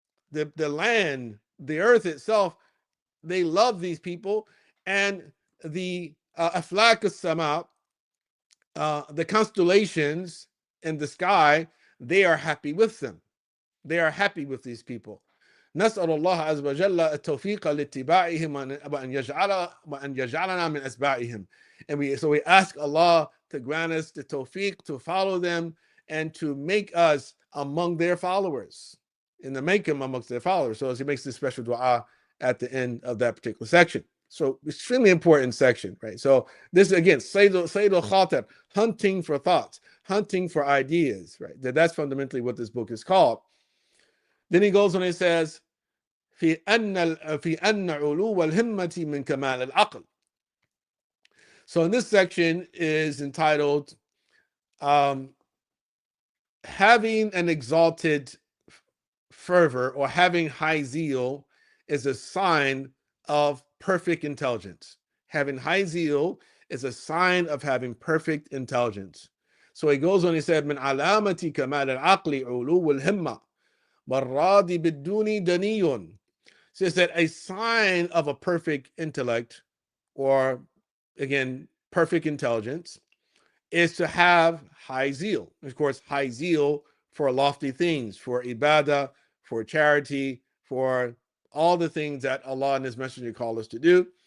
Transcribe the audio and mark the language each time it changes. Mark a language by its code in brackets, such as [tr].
[en] The land, the earth itself, they love these people. And the aflak as-sama, the constellations in the sky, they are happy with them. They are happy with these people. [ar] نسأل الله عز وجل التوفيق لاتباعهم وأن يجعلنا من أتباعهم. [en] And we ask Allah to grant us the tawfiq to follow them and to make us among their followers, and to make them amongst their followers. So as he makes this special dua at the end of that particular section. So extremely important section, right? So this again, Sayyid al-Khatir, hunting for thoughts, hunting for ideas, right? That's fundamentally what this book is called. Then he goes on and he says, [ar] في أن علو الهمة من كمال العقل. [en] So in this section is entitled having an exalted fervor or having high zeal is a sign of perfect intelligence. Having high zeal is a sign of having perfect intelligence. So he goes on, he said, [ar] من علامة كمال العقل علو الهمة والراضي بالدون دني. [en] Says that a sign of a perfect intellect, or again, perfect intelligence, is to have high zeal. Of course, high zeal for lofty things, for ibadah, for charity, for all the things that Allah and His Messenger call us to do.